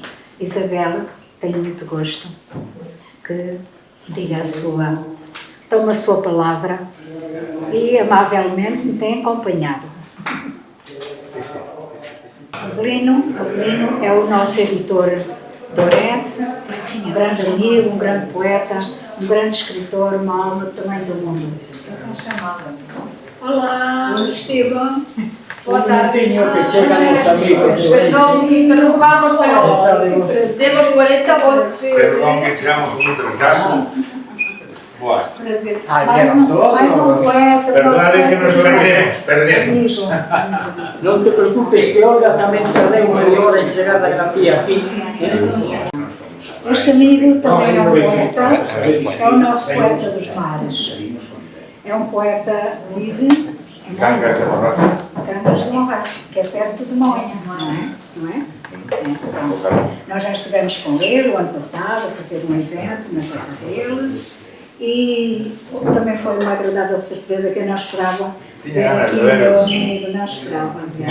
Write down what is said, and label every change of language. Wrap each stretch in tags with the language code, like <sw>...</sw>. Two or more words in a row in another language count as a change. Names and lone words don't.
<pt>Isabel, tenho muito gosto que diga tome a sua palavra e amavelmente me tem acompanhado. Avelino é o nosso editor de Ourense, um grande amigo, um grande poeta, um grande escritor, uma alma do tamanho do mundo. Olá, Esteban.</pt> <gl>Boa tarde. Que chegan os amigos de Perdón, que interrumpamos, pero temos 40 votos. Perdón que chegamos un retraso. Boas.</gl> <pt>Prazer. Vieram todos? Mais um poeta.</pt> <gl>Perdade que nos perdemos. Non te preocupes que Olga tamén perdeu media hora en chegar da grafía aquí.</gl> <pt>Este amigo também é um poeta, é o nosso poeta dos mares. É um poeta vive em Cangas de Borracha. Cangas de Borracha, que é perto de Moinha, não é? Nós já estivemos com ele o ano passado a fazer um evento na terra dele e também foi uma agradável surpresa que eu não esperava ver aqui o meu amigo, não esperava.</pt>